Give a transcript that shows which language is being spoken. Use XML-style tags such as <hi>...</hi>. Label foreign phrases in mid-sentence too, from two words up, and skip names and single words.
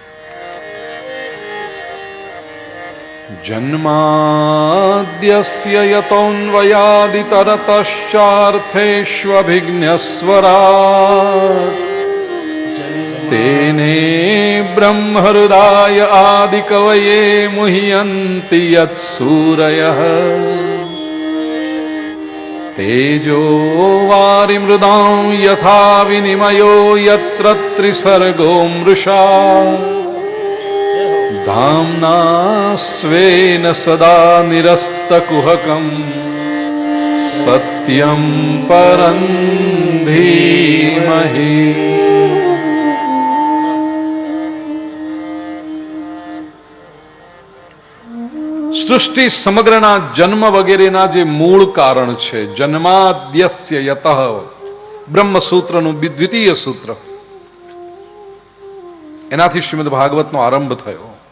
<sa>जन्माद्यस्य यतोऽन्वयादितरतश्चार्थेष्वभिघ्नस्वराट् तेने ब्रह्महृदाय आदिकवये मुह्यन्ति यत्सूरयः तेजो वारिमृदां यथा विनिमयो यत्र त्रिसर्गो मृषा धाम्ना स्वेन सदा निरस्तकुहकं सत्यं परं धीमहि.</sa> <gu>સૃષ્ટિ સમગ્રના જન્મ વગેરેના જે મૂળ કારણ છે,</gu> <sa>जन्माद्यस्य यतः</sa> <gu>બ્રહ્મસૂત્રનું દ્વિતીય સૂત્ર, એનાથી શ્રીમદ ભાગવતનો આરંભ થયો.</gu>